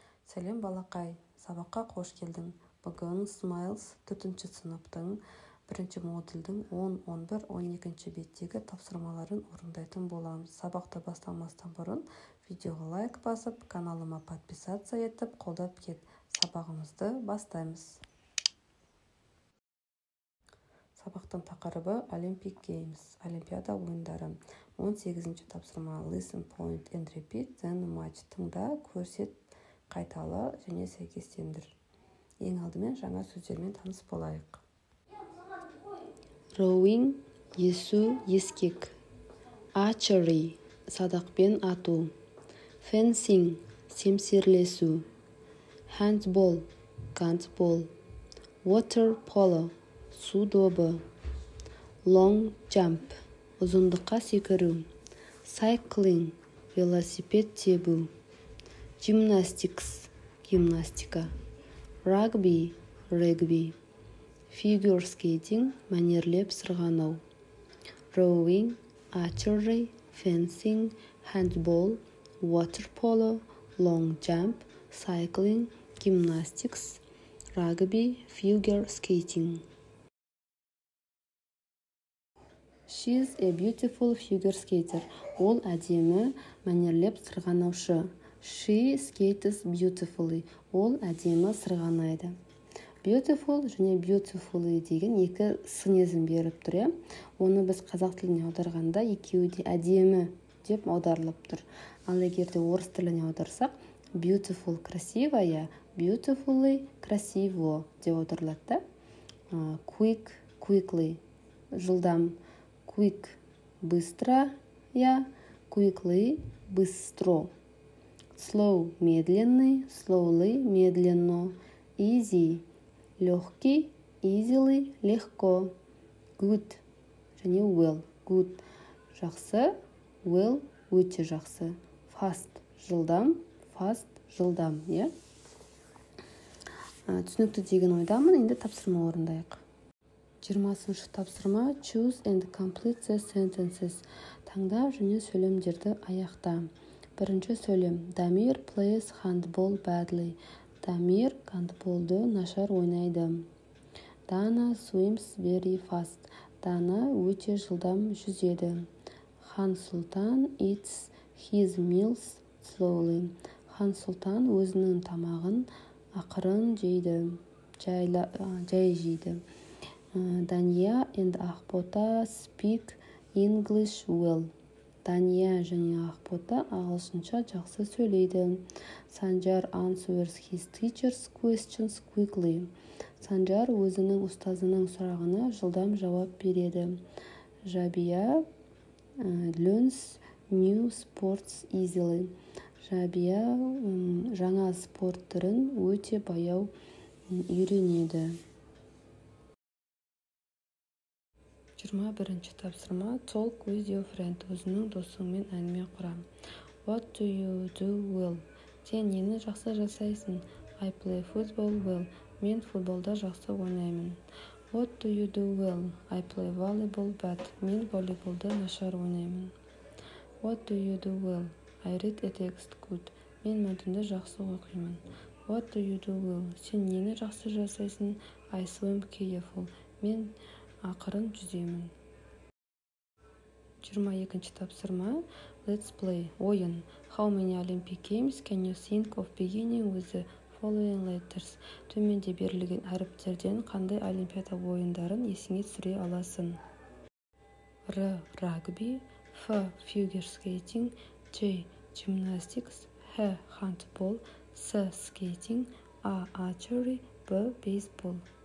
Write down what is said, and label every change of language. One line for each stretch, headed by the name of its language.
Kazakh: Сәлем балақай, сабаққа қош келдің. Бүгін Smiles 4-ші сыныптың 1-ші модульдің 10, 11, 12-ші беттегі тапсырмаларын орындайтын боламыз. Сабақты бастамастан бұрын видеоға лайк басып, каналыма подписация етіп, қолдап кет. Сабағымызды бастаймыз. Сабақтың тақырыбы Olympic Games, Олимпиада ойындары.
English: 18-ші тапсырма Listen, point and repeat, then match.
Kazakh: Тыңда, көрсет, қайтала және сәйкестендір. Ең алдымен жаңа сөздермен таныс болайық. Rowing, есу, ескек. Archery, садақпен ату. Fencing, семсерлесу. Handball, гандбол. Water polo, су добы. Long jump, ұзындыққа секіру. Cycling, велосипед тебу. Gymnastics, гимнастика. Rugby, регби. Figure skating, мәнерлеп сырғанау.
English: Rowing, archery, fencing, handball, water polo, long jump, cycling, gymnastics, rugby, figure skating. She's a beautiful figure skater.
Kazakh: Ол әдемі мәнерлеп сырғанаушы.
English: She skates beautifully.
Kazakh: Ол әдемі сырғанайды. Beautiful және beautifully деген екі синезім беріп тұр. Оны біз қазақ тіліне аударғанда екеуі де әдемі деп аударылып тұр. Ал егер де орыс тіліне аударсақ, beautiful красивая, beautifully красиво деп аударылады.
English: Quick, quickly жылдам, quick быстро, quickly быстро. Slow медленный, slowly медленно. Easy легкий, easily легко.
Kazakh: Good және well, good жақсы, well өте жақсы. Fast жылдам, fast жылдам, түсінікті деген ойдамын. Енді тапсырма орындайық.
English: 20-ші тапсырма Choose and complete the sentences.
Kazakh: Таңда және сөйлемдерді аяқта. Бірінші сөйлем.
English: Дамир plays handball badly.
Kazakh: Дамир гандболды нашар ойнайды.
English: Dana swims very fast.
Kazakh: Дана өте жылдам жүзеді.
English: Хан Сұлтан eats his meals slowly.
Kazakh: Хан Сұлтан өзінің тамағын ақырын жейді, жай жейді.
English: Дания and Ақбота speak English well.
Kazakh: Дания және Ақбота ағылшынша жақсы сөйлейді.
English: Санжар answers his teacher's questions quickly.
Kazakh: Санжар өзінің ұстазының сұрағына жылдам жауап береді.
English: Жабия learns new sports easily.
Kazakh: Жабия жаңа спорт түрін өте баяу үйренеді.
English: 21-ші тапсырма Talk with your friend.
Kazakh: Өзінің досыңмен әңгіме құра.
English: What do you do well?
Kazakh: Сен нені жақсы жасайсың?
English: I play football well.
Kazakh: Мен футболда жақсы ойнаймын.
English: What do you do well? I play volleyball bad.
Kazakh: Мен волейболда нашар ойнаймын.
English: What do you do well? I read a text good.
Kazakh: Мен мәтінді жақсы оқимын.
English: What do you do well?
Kazakh: Сен нені жақсы жасайсың?
English: I swim careful.
Kazakh: Мен ақырын жүземін.
English: 22-ші тапсырма Let's play.
Kazakh: Ойын.
English: How many Olympic Games can you think of beginning with the following letters?
Kazakh: Төменде берілген әріптерден қандай олимпиада ойындарын есіңе түсіре аласың?
English: Р. Rugby, F. Figure skating, J. Gymnastics, H. Handball, S. Skating, A. Archery, B. Baseball.